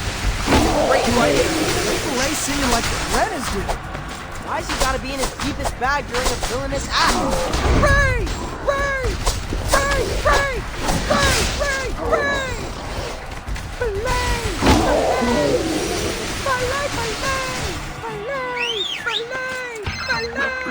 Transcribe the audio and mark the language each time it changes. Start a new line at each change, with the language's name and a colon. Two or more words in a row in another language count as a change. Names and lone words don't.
English: Great writing. Filet singing like the Rennans do. Why's he gotta be in his deepest bag during a villainous act? Ray! Ray! Ray! Ray! Ray! Ray! Ray! Filet! Filet! Filet! Filet! Filet!